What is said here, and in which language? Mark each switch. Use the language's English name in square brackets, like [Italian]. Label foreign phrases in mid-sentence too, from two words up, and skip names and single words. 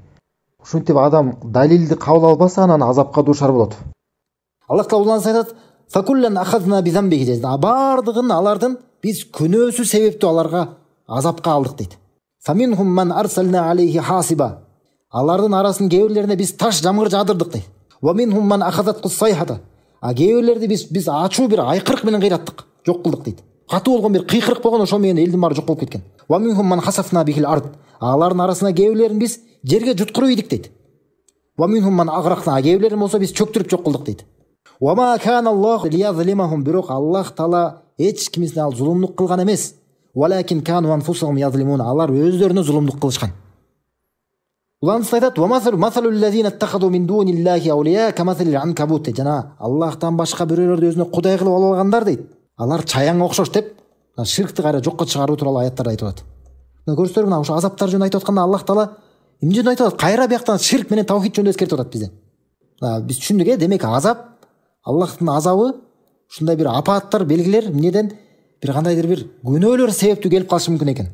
[Kyrgyz] Ушинтип адам далилди кабыл албаса, анан азапка дуушар болот. Аллах таала айтат: [Arabic] "فكلا أخذنا بذنبه" [Kyrgyz] дейт. Бардыгын алардын биз күнөөсү себептүү аларга азапка алдык дейт. [Arabic] "فمنهم من أرسلنا عليه حاصبا" [Kyrgyz] алардын арасын кээ-бирлерине биз таш жамгыр жаадырдык дейт. [Arabic] "ومنهم من أخذته الصيحة" [Kyrgyz] кээ-бирлерди биз ачуу бир айкырык менен кыйраттык, жок кылдык дейт. Катуу болгон бир кыйкырык болгон, ошол менен элдин баары жок болуп кеткен. [Arabic] "ومنهم من خسفنا به الأرض" [Kyrgyz] алардын арасына кээ-бирлерин биз жерге жуткуруп ийдик дейт. [Arabic] "ومنهم من أغرقنا" [Kyrgyz] кээ-бирлерин болсо биз чөктүрүп жок кылдык дейт. [Arabic] "وما كان الله ليظلمهم" [Kyrgyz] бирок Аллах таала эч кимисине ал зулумдук кылган эмес. [Arabic] "ولكن كانوا أنفسهم يظلمون" [Kyrgyz] алар өздөрүнө зулумдук кылышкан. Уланыс айтат: [Arabic] "ومثل الذين اتخذوا من دون الله أولياء كمثل العنكبوت" [Kyrgyz] жана Аллахтан башка бирөөлөрдү өзүнө кудай кылып алгандар дейт. Алар чаянга окшош деп ширкти кайра жокко чыгаруу тууралуу аяттарды айтып атат. Мына көрсөңөр, мына ошо азаптар жөнүндө айтып атканда Аллах таала эмне жөнүндө айтып атат? Кайра бияктан ширк менен тавхид жөнүндө эскертип атат бизге. Биз түшүндүк, демек азап, Аллахтын азабы ушундай бир апааттар, белгилер эмнеден бир кандайдыр бир күнөөлөр себептүү келип калышы мүмкүн экен.